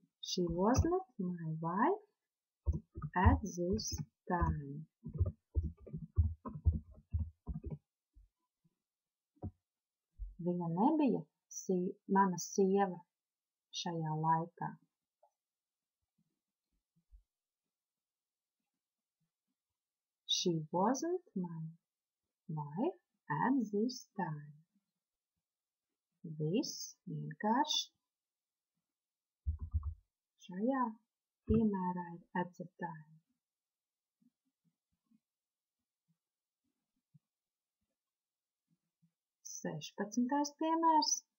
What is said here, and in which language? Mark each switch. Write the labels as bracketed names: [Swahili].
[English] She was not my wife at this time. [Latvian] Viņa nebija mana sieva šajā laikā. [English] She wasn't my wife at this time. [Latvian] Viss vienkārši šajā piemērā ir atcertājumi. 16. piemērs.